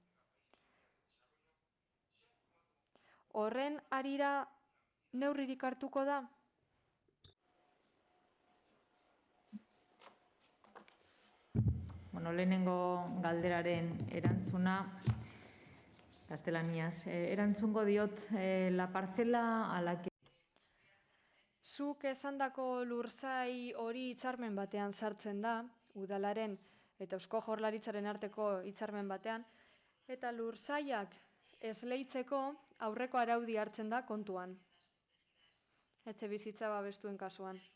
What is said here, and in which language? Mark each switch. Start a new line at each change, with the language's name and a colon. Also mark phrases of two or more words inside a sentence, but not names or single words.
Basque: Horren harira neurririk hartuko da? Lehenengo galderaren erantzuna, gaztelaniaz, erantzungo diot
Spanish: la parcela a la que...
Basque: Zuk esandako lurzai hori hitzarmen batean sartzen da, udalaren eta Eusko Jaurlaritzaren arteko hitzarmen batean, eta lurzaiak esleitzeko aurreko araudi hartzen da kontuan. Etxebizitza babestuen kasuan.